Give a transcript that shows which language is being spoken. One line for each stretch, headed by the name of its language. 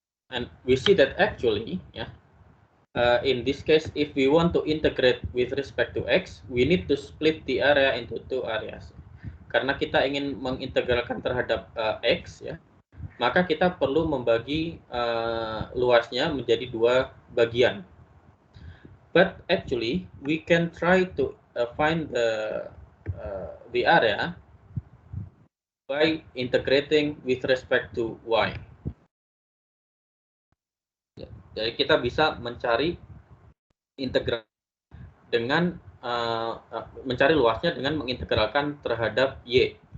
English: And we see that actually, in this case, if we want to integrate with respect to x, we need to split the area into two areas.
Indonesian: Karena kita ingin mengintegralkan terhadap x, ya, maka kita perlu membagi luasnya menjadi dua bagian.
English: But actually, we can try to find the area by integrating with respect to y.
Indonesian: Jadi kita bisa mencari integral dengan mencari luasnya dengan mengintegralkan terhadap y.